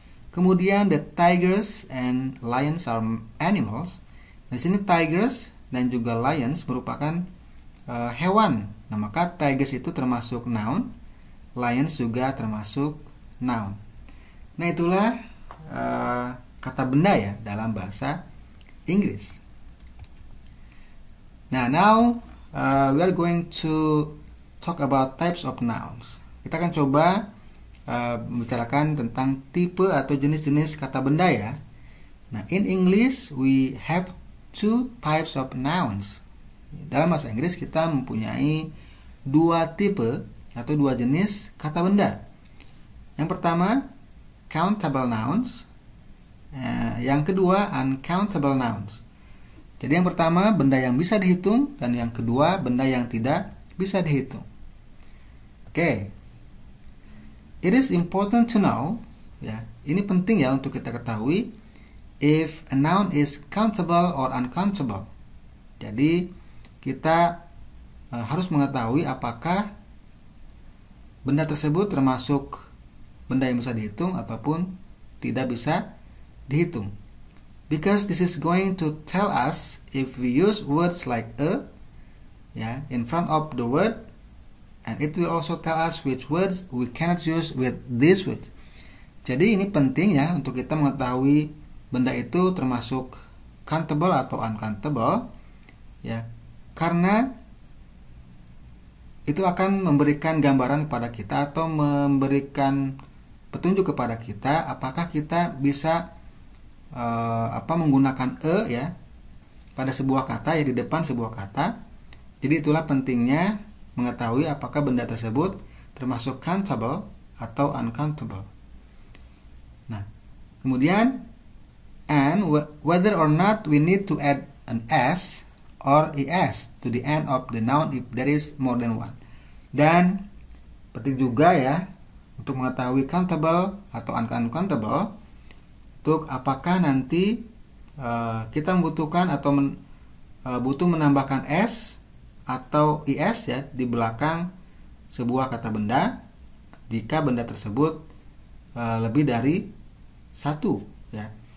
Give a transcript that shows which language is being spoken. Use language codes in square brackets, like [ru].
[en] Kemudian the tigers and lions are animals. [id] Di sini tigers dan juga lions merupakan hewan. Nah, maka tigers itu termasuk noun, lions juga termasuk noun. Nah, itulah kata benda, ya, dalam bahasa Inggris. [en] Nah, now we are going to talk about types of nouns. [id] Kita akan coba membicarakan tentang tipe atau jenis-jenis kata benda, ya. [en] Nah, in English we have two types of nouns. [id] Dalam bahasa Inggris kita mempunyai dua tipe atau dua jenis kata benda. Yang pertama countable nouns, yang kedua uncountable nouns. Jadi yang pertama benda yang bisa dihitung dan yang kedua benda yang tidak bisa dihitung. Oke. It is important to know, ya, ini penting, ya, untuk kita ketahui if a noun is countable or uncountable. Jadi kita harus mengetahui apakah benda tersebut termasuk benda yang bisa dihitung ataupun tidak bisa dihitung. [en] Because this is going to tell us if we use words like a, ya, in front of the word, and it will also tell us which words we cannot use with this word. [id] Jadi ini penting, ya, untuk kita mengetahui benda itu termasuk countable atau uncountable, ya, karena itu akan memberikan gambaran kepada kita atau memberikan petunjuk kepada kita apakah kita bisa menggunakan e, ya, pada sebuah kata, ya, di depan sebuah kata. Jadi itulah pentingnya mengetahui apakah benda tersebut termasuk countable atau uncountable. Nah, kemudian [en] and whether or not we need to add an s or es to the end of the noun if there is more than one. [id] Dan penting juga ya untuk mengetahui countable atau uncountable, untuk apakah nanti kita membutuhkan atau butuh menambahkan s atau is ya di belakang sebuah kata benda jika benda tersebut lebih dari satu ya.